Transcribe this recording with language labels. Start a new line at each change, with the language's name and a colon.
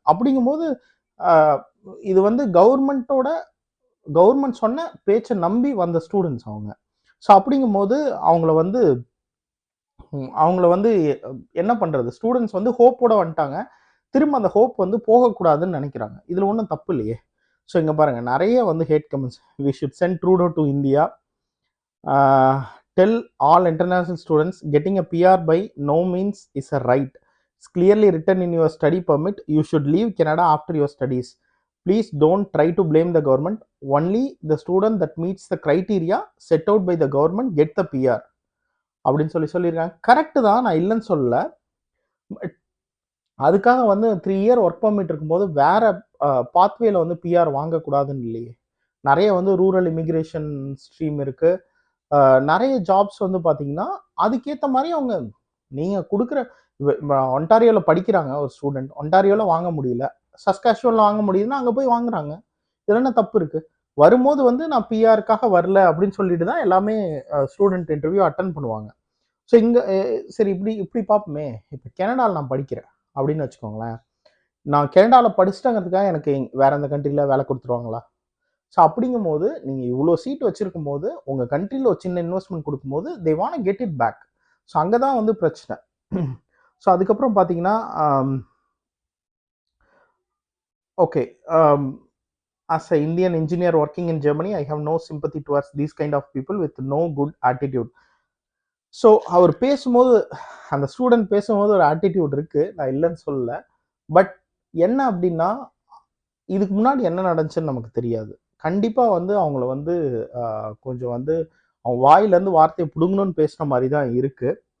Tamil: அப்படிங்கும்போது இது வந்து கவர்மெண்ட் சொன்ன பேச்சை நம்பி வந்த ஸ்டூடெண்ட்ஸ் அவங்க. ஸோ அப்படிங்கும்போது அவங்கள வந்து என்ன பண்றது? ஸ்டூடெண்ட்ஸ் வந்து ஹோப்போட வந்துட்டாங்க. திரும்ப அந்த ஹோப் வந்து போகக்கூடாதுன்னு நினைக்கிறாங்க. இதுல ஒன்றும் தப்பு இல்லையே. ஸோ இங்க பாருங்க நிறைய வந்து had comments.
English: We should send Trudeau to India. Tell all international students getting a PR by no means is a right. It's clearly written in your study permit. You should leave Canada after your studies. Please don't try to blame the government. Only the student that meets the criteria set out by the government get the PR.
Tamil: அப்படின்னு சொல்லியிருக்காங்க. Correct தான், நான் இல்லைன்னு சொல்லல. அதுக்காக வந்து 3 year work permit இருக்கும்போது வேற பாத்வேல வந்து பிஆர் வாங்கக்கூடாதுன்னு இல்லையே. நிறைய வந்து ரூரல் இமிகிரேஷன் ஸ்ட்ரீம் இருக்கு. நிறைய ஜாப்ஸ் வந்து பார்த்தீங்கன்னா, அதுக்கேத்த மாரி அவங்க நீங்க குடுக்குற ஒன்டாரியோல படிக்கிறாங்க ஒரு ஸ்டூடண்ட். ஒன்டாரியோல வாங்க முடியல. சஸ்காச்சுவன்ல வாங்க முடியுதுன்னா, அங்க போய் வாங்குறாங்க. இதுல என்ன தப்பு இருக்கு? வரும்போது வந்து நான் பிஆர்க்காக வரல அப்படின்னு சொல்லிட்டு தான் எல்லாமே ஸ்டூடண்ட் இன்டர்வியூ அட்டெண்ட் பண்ணுவாங்க. ஸோ இங்க சரி இப்படி இப்படி பார்ப்போமே. இப்ப கனடால நான் படிக்கிறேன் அப்படின்னு வச்சுக்கோங்களேன். நான் கனடால படிச்சுட்டேங்கிறதுக்காக எனக்கு வேற எந்த கண்ட்ரில வேலை குடுத்துருவாங்களா? ஸோ அப்படிங்கும்போது, நீங்க இவ்ளோ சீட் வச்சிருக்கும்போது, உங்க கண்ட்ரில ஒரு சின்ன இன்வெஸ்ட்மென்ட் குடுக்கும்போது,
English: They want to get it back.
Tamil: So அங்க தான் வந்து பிரச்சனை. ஸோ அதுக்கப்புறம் பார்த்தீங்கன்னா, okay.
English: Um as a Indian engineer working in Germany, I have no sympathy towards these kind of people with no good attitude.
Tamil: So அவர் பேசும்போது, அந்த student பேசும்போது ஒரு ஆட்டிட்யூட் இருக்கு. நான் இல்லன்னு சொல்லல. பட் என்ன அப்டின்னா, இதுக்கு முன்னாடி என்ன நடந்துச்சுன்னு நமக்கு தெரியாது. கண்டிப்பா வந்து அவங்கள வந்து கொஞ்சம் வந்து அவங்க வாயிலேருந்து வார்த்தைய புடுங்கணும்னு பேசுன மாரி தான் இருக்கு.